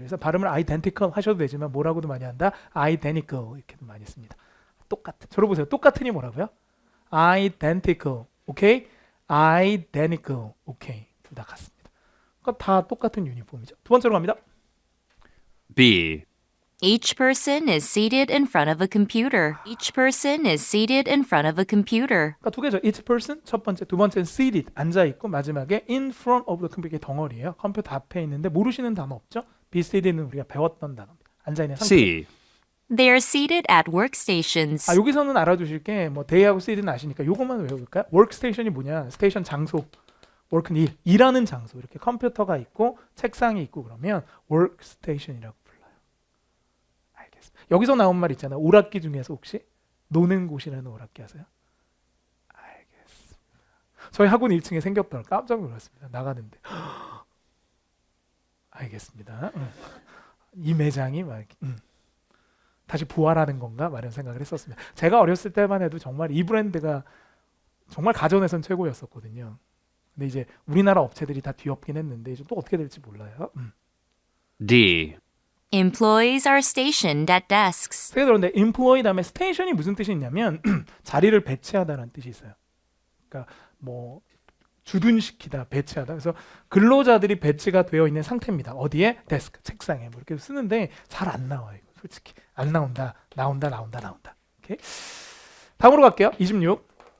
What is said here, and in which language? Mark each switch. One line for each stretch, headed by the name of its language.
Korean: 그래서 발음을 identical 하셔도 되지만 뭐라고도 많이 한다? identical 이렇게도 많이 씁니다. 똑같은. 저로 보세요. 똑같으니 뭐라고요? identical. 오케이? identical. 오케이. 둘 다 같습니다. 그러니까 다 똑같은 유니폼이죠. 두 번째로 갑니다.
English: B, Each person is seated in front of a computer. Each person is seated in front of a computer.
Korean: 그러니까 두 개죠.
English: each person
Korean: 첫 번째, 두 번째는 seated 앉아 있고 마지막에
English: in front of the computer
Korean: 덩어리예요. 컴퓨터 앞에 있는데 모르시는 단어 없죠? be seated는 우리가 배웠던 단어입니다. 앉아 있는 상태.
English: C, They are seated at workstations.
Korean: 여기서는 알아두실 게 뭐 day하고 seated는 아시니까 요것만 외워볼까요? workstation이 뭐냐? 스테이션 장소. work는 일하는 장소. 이렇게 컴퓨터가 있고 책상이 있고 그러면 workstation이라고 불러요. 알겠습니다. 여기서 나온 말 있잖아요. 오락기 중에서 혹시 노는 곳이라는 오락기 아세요? 알겠습니다. 저희 학원 1층에 생겼더라. 깜짝 놀랐습니다. 나가는데. 알겠습니다. 이 매장이 막 이렇게, 다시 부활하는 건가? 막 이런 생각을 했었습니다. 제가 어렸을 때만 해도 정말 이 브랜드가 정말 가전에선 최고였었거든요. 근데 이제 우리나라 업체들이 다 뒤엎긴 했는데 이제 또 어떻게 될지 몰라요.
English: D, Employees are stationed at desks.
Korean: 제가 그런데 employee 다음에 station이 무슨 뜻이 있냐면 자리를 배치하다라는 뜻이 있어요. 그러니까 뭐 주둔시키다, 배치하다. 그래서 근로자들이 배치가 되어 있는 상태입니다. 어디에? 데스크, 책상에 뭐 이렇게 쓰는데 잘 안 나와요. 이거 솔직히 안 나온다. 나온다. 오케이. 다음으로 갈게요. 26.